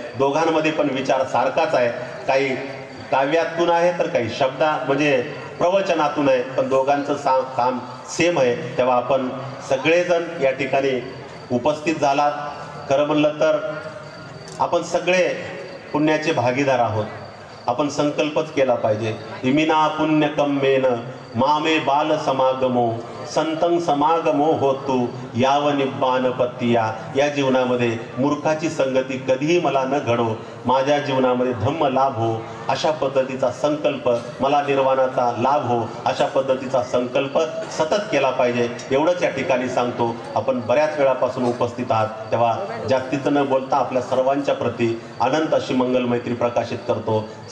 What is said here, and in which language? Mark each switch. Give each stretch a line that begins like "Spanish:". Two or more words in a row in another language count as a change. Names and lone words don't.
Marathi: दोघांमध्ये पण विचार सारखाच आहे, काही काव्यातून आहे तर काही म्हणजे प्रवचनातून आहे, पण दोघांचं काम सेम आहे. तेव्हा आपण सगळेजण या ठिकाणी उपस्थित झालात. खरं म्हणलं तर आपण सगळे पुण्याचे भागीदार आहोत. आपण संकल्पच केला पाहिजे,
Pali: इमिना पुण्यकम्मेन मामे बाल समागमो संतं समागमो होतु याव निब्बान पत्तिया.
Marathi: या जीवनामध्ये मूर्खाची संगती कधीही मला न घडो, माझ्या जीवनामध्ये धम्म लाभ हो अशा पद्धतीचा संकल्प, मला निर्वाणाचा लाभ हो अशा पद्धतीचा संकल्प सतत केला पाहिजे. एवढंच या ठिकाणी सांगतो. आपण बऱ्याच वेळापासून उपस्थित आहात, तेव्हा जास्तीचं न बोलता आपल्या सर्वांच्या प्रती अनंत अशी मंगल मैत्री प्रकाशित करतो.